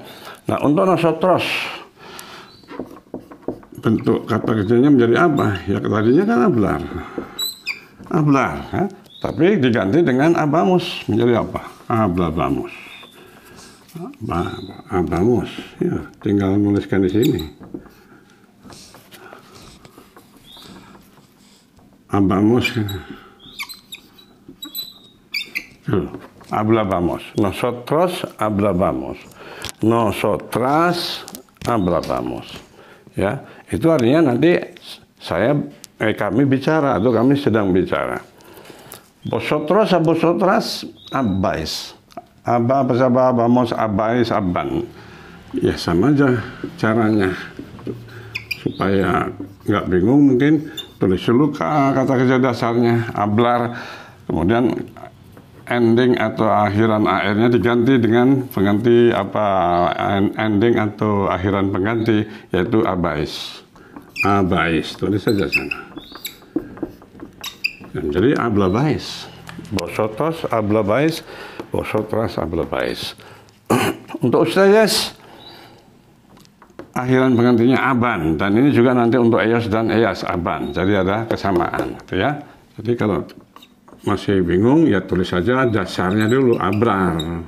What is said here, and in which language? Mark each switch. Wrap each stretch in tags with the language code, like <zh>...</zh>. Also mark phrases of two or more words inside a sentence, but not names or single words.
<id>Nah untuk nosotros bentuk kata kerjanya menjadi apa? Ya tadinya kan ablar, ablar. Ya. Tapi diganti dengan abamos menjadi apa?</id> <es>Ablabamos. Abamos.</es> <id>Ya, tinggal menuliskan di sini.</id> <es>Abamos. Ablabamos. Nosotros ablabamos. Nosotras ablabamos.</es> <id>Ya, itu artinya nanti kami bicara atau kami sedang bicara.</id> <es>Vosotros a vosotras abais. Aba, abamos, abais,</es> <id>aban. Ya sama aja caranya. Supaya nggak bingung mungkin tulis dulu kata kerja dasarnya, ablar. Kemudian ending atau akhiran ar-nya diganti dengan pengganti apa, ending atau akhiran pengganti, yaitu abais. Abais, tulis saja sana. Jadi ablabais,</id> <es>vosotros ablabais, vosotras ablabais.</es> <id>Untuk ustazes akhiran penggantinya aban, dan ini juga nanti untuk eyos dan eyas aban. Jadi ada kesamaan, gitu ya. Jadi kalau masih bingung ya tulis saja dasarnya dulu, abrar.</id>